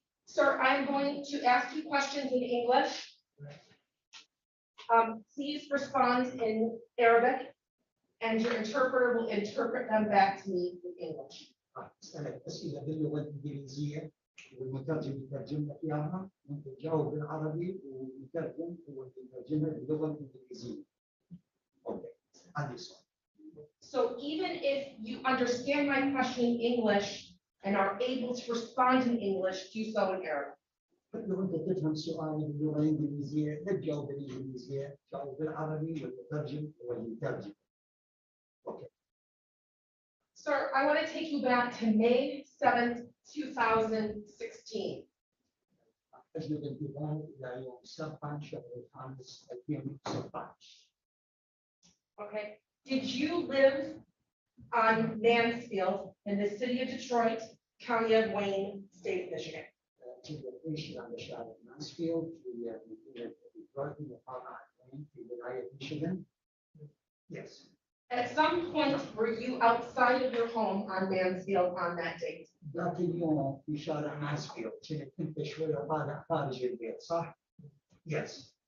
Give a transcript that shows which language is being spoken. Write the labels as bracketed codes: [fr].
[en] Sir, I'm going to ask you questions in English. Please respond in Arabic, and your interpreter will interpret them back to me in English. [ar] أسألك أسئلة باللغة الإنجليزية والمترجم يترجم لك إياها وأنت تجاوب بالعربي والمترجم هو يترجمها باللغة الإنجليزية. أوكي. عندي سؤال. [en] So even if you understand my question in English and are able to respond in English, do so in Arabic. [ar] لو أنت تفهم سؤالي باللغة الإنجليزية لا تجاوب بالإنجليزية تجاوب بالعربي والمترجم هو يترجم. أوكي. [en] Sir, I want to take you back to May 7th, 2016. [ar] أجلب الانتباه إلى يوم 7 شهر 5 2016. [en] Okay. Did you live on Mansfield in the city of Detroit, county of Wayne, state of Michigan? [ar] كنت أعيش على شارع مانسفيلد في مدينة ديترويت محافظة وين في ولاية ميشيغان. [en] Yes. At some point, were you outside of your home on Mansfield on that date? [ar] ذاك اليوم في شارع مانسفيلد كنت شوية طالع خارج البيت صح؟ [en] Yes.